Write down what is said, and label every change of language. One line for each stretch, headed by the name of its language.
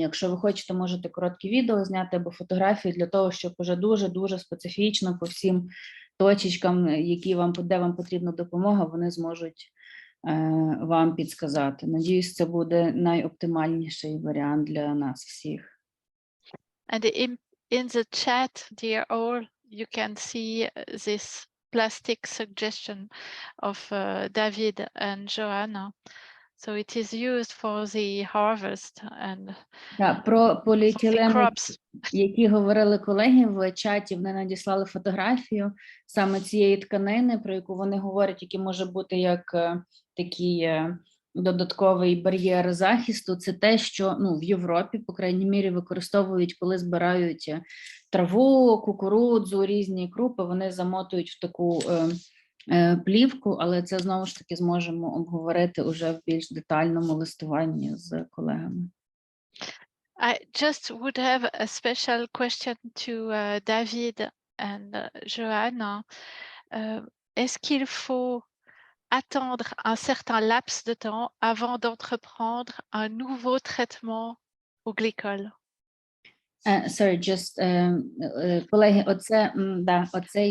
Ukrainian: Якщо ви хочете, можете короткі відео зняти або фотографії для того, щоб вже дуже специфічно по всім точечкам, де вам потрібна допомога, вони зможуть вам підсказати. Надіюсь, це буде найоптимальніший варіант для нас всіх.
English: And in the chat, dear all, you can see this plastic suggestion of David and Joanna. So it is used for the harvest and
Ukrainian: про поліетилен,
English: crops.
Ukrainian: які говорили колеги в чаті, вони надіслали фотографію саме цієї тканини, про яку вони говорять, які може бути як такий додатковий бар'єр захисту. Це те, що в Європі, по крайній мірі, використовують, коли збирають траву, кукурудзу, різні крупи, вони замотують в таку плівку, але це знову ж таки зможемо обговорити уже в більш детальному листуванні з колегами.
English: I just would have a special question to David and Joanna.
French: Est-ce qu'il faut attendre un certain laps de temps avant d'entreprendre un nouveau traitement au glycol?
English: Sorry, just,
Ukrainian: колеги, оцей